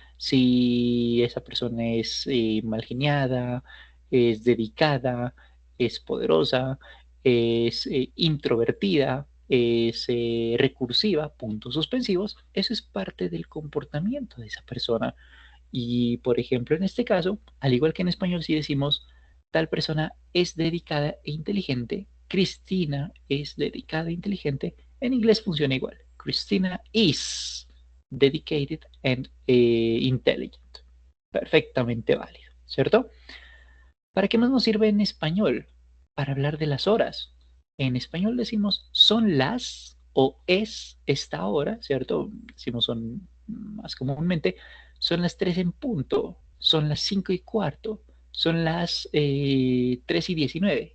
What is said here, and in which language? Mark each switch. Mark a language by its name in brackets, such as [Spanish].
[Spanish] Si esa persona es mal geniada, es dedicada, es poderosa, es introvertida, es recursiva, puntos suspensivos, eso es parte del comportamiento de esa persona. Y, por ejemplo, en este caso, al igual que en español, si decimos tal persona es dedicada e inteligente, Cristina es dedicada e inteligente, en inglés funciona igual. [English] Cristina is dedicated and intelligent. [Spanish] Perfectamente válido, ¿cierto? ¿Para qué más nos sirve en español? Para hablar de las horas. En español decimos son las o es esta hora, ¿cierto? Decimos son más comúnmente, son las 3 en punto, son las 5 y cuarto, son las 3 y 19.